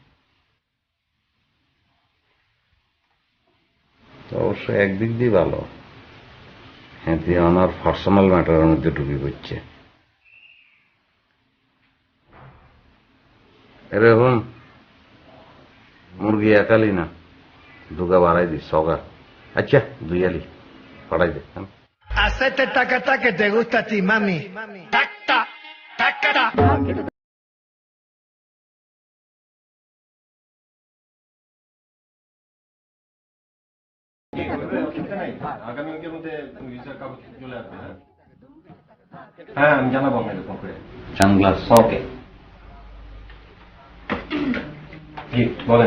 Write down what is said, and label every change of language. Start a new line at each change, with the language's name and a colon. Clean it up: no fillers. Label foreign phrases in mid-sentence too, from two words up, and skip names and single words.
Bangla: অবশ্য একদিক দিয়ে ভালো, হ্যাঁ, দিয়ে আমার
English: personal matter-er
Bangla: মধ্যে ঢুকে পড়ছে। এরকম মুরগি একালি না, দুগা বাড়াই দিস, সগা। আচ্ছা, দুই আলি পাঠাই দে।
Spanish: Hacete tacata que te gusta a ti, mami. Tacta, tacata.
Bangla: হ্যাঁ, আমি জানাবো আপনাকে ফোন করে। সানগ্লাস। ওকে, জি বলেন।